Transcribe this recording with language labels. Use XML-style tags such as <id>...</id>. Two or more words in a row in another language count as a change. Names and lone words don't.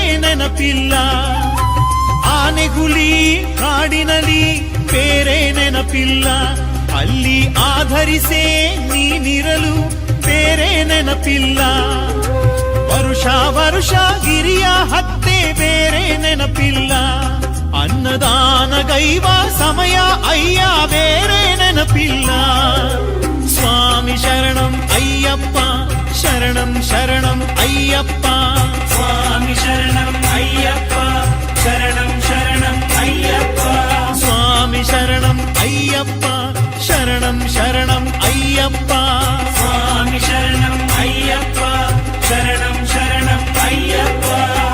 <kn>ನೆನಪಿಲ್ಲ ಆನೆಗುಲಿ ಕಾಡಿನಲ್ಲಿ ಬೇರೆ ನೆನಪಿಲ್ಲ ಅಲ್ಲಿ ಆಧರಿಸೇ ನೀನಿರಲು ಬೇರೆ ನೆನಪಿಲ್ಲ ವರುಷ ವರುಷ ಗಿರಿಯ ಹತ್ತೆ ಬೇರೆ ನೆನಪಿಲ್ಲ ಅನ್ನದಾನ ಗೈವ ಸಮಯ ಅಯ್ಯ ಬೇರೆ ನೆನಪಿಲ್ಲ ಸ್ವಾಮಿ ಶರಣಂ ಅಯ್ಯಪ್ಪ ಶರಣಂ ಶರಣಂ ಅಯ್ಯಪ್ಪ</kn> <ta>சுவாமி சரணம் ஐயப்பா சரணம் சரணம் ஐயப்பா</ta> <kn>ಸ್ವಾಮಿ ಶರಣಂ ಅಯ್ಯಪ್ಪ ಶರಣಂ ಶರಣಂ ಅಯ್ಯಪ್ಪ</kn> <ta>சுவாமி சரணம் ஐயப்பா சரணம் சரணம் ஐயப்பா</ta>